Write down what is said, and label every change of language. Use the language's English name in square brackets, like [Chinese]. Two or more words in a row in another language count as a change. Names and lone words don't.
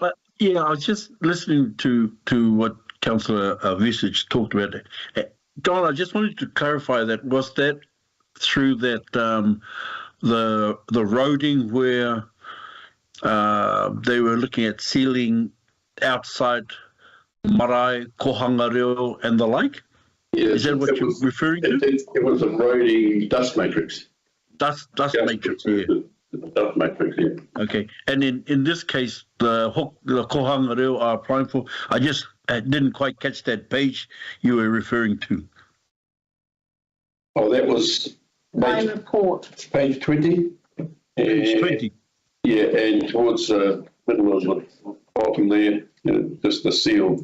[English] Yeah, I was just listening to what Councillor Visage talked about. Don, I just wanted to clarify that. Was that through that the roading where they were looking at sealing outside marae, [Māori] kohanga reo [English] and the like? Yeah, is that what you're referring to? It was a roading dust matrix. Dust matrix, yeah. The dust matrix, yeah. Okay, and in this case, the [Māori] kohanga reo [English] are applying for. I just didn't quite catch that page you were referring to. Oh, that was My report. page 20. Page 20. Yeah, and towards the middle of the bottom there, just the seal.